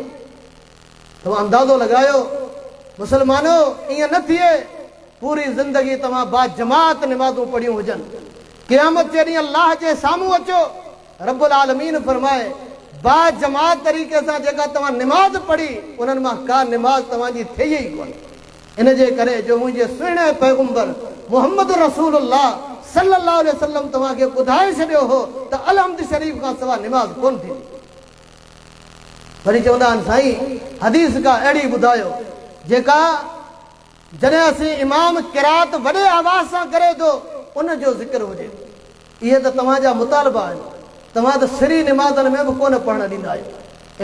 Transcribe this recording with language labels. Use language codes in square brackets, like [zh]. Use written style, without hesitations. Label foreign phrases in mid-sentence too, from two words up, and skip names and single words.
[sd] तव्हां अंदाज़ो लॻायो मुसलमानो, ईअं न थिए पूरी ज़िंदगी तव्हां बाजमात निमाज़ूं पढ़ियूं हुजनि, क़यामत जे ॾींहुं अल्लाह जे साम्हूं अचो रब्बुल आलमीन फरमाए बाजमात तरीक़े सां जेका तव्हां निमाज़ पढ़ी उन्हनि मां का निमाज़ तव्हांजी थिए ई कोन। इन जे करे जो मुंहिंजे सुहिणे पैगंबर मुहम्मद रसूलुल्लाह [ar] صلى الله عليه وسلم [sd] तव्हांखे ॿुधाए छॾियो हो त अलहम्द शरीफ़ खां सवाइ निमाज़ कोन थींदी। वरी चवंदा आहिनि साईं हदीस का अहिड़ी ॿुधायो जेका जॾहिं असीं इमाम क़िराअत वॾे आवाज़ सां करे थो उन जो ज़िक्र हुजे। इहे त तव्हांजा मुतालबा आहिनि। तव्हां त सिरी निमाज़नि में बि कोन पढ़णु ॾींदा आहियो।